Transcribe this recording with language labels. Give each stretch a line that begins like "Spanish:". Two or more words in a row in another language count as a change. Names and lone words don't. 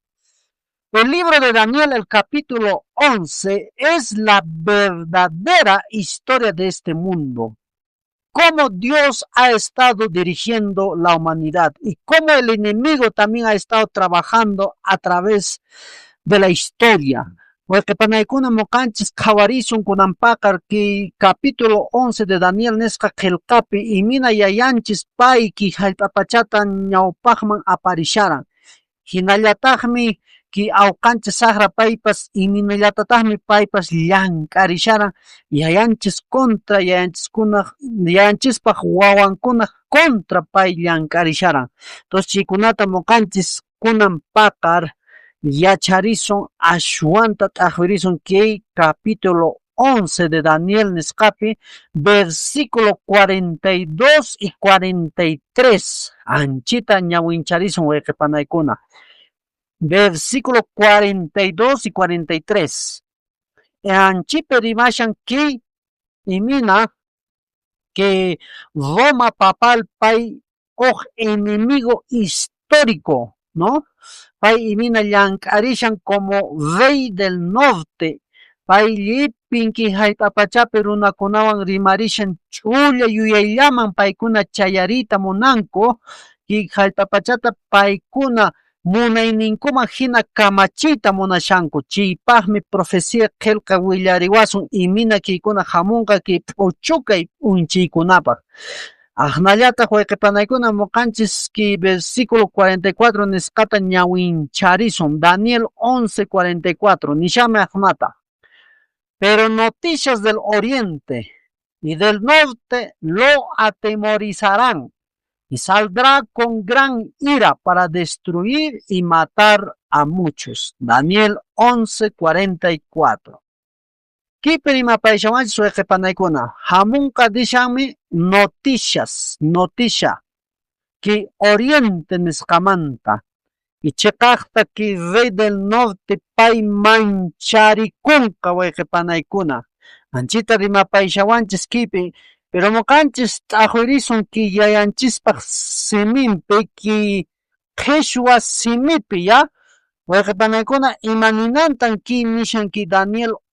Spanish: El libro de Daniel, el capítulo 11, es la verdadera historia de este mundo. Cómo Dios ha estado dirigiendo la humanidad y cómo el enemigo también ha estado trabajando a través de la historia.
Quechua: Porque panaykuna mokanchis kawarizun kunampaqar que
Spanish: capítulo 11 de Daniel
Quechua: nesqa qillqapi imina yayanchis pay ki hallp'apachata ñawpaqman aparisharan. Hinallataqmi que awqanchis saqra paypas iminallatataqmi paypas llank'arisharan yayanchis contra yayanchispaq wawankuna contra pay llank'arisharan. Entonces chaykunata moqanchis kunan paqar yacharisun ashwanta t'aqwirisun que
Spanish: capítulo 11 de Daniel
Quechua: nisqapi
Spanish: versículo 42 y 43
Quechua: anchita ñawincharisun wayqipanaykuna.
Spanish: Versículo 42 y 43.
Quechua: Anchipe rimashan que imina que Roma papal pay
Spanish: enemigo histórico,
Quechua: ¿no? Pay imina llank'arishan
Spanish: como rey del norte.
Quechua: Pay llipinki hayt'apachapi runakunawan rimarishan ch'ulla yuyayllaman paykuna chayarita munanku y hayt'apachata paykuna munayninkuman hina kamachita munashanku chaypaqmi profecía qillqa willariwasun imina kiykuna hamunqa ki p'uchukay p'unchaykunapaq. Ajnallataq wayqipanaykuna muqanchis ki versículo 44 nisqata ñawincharisun Daniel 11:44 nishami ajnata.
Spanish: Pero noticias del oriente y del norte lo atemorizarán y saldrá con gran ira para destruir y matar a muchos. Daniel 11:44.
Quechua: Kipirima paishawanchis wayqipanaykuna hamunqa dishanmi
Spanish: noticia que oriente
Quechua: nisqamanta y chikaqta
Spanish: que rey del norte
Quechua: pay mancharikunqa wayqipanaykuna anchita rimapayshawanchis kipi pero muqanchis t'aqwirisun ki yayanchispaq simimpi ki qhishwa simipi ya wayqipanaykuna imaninantan ki nishanki Daniel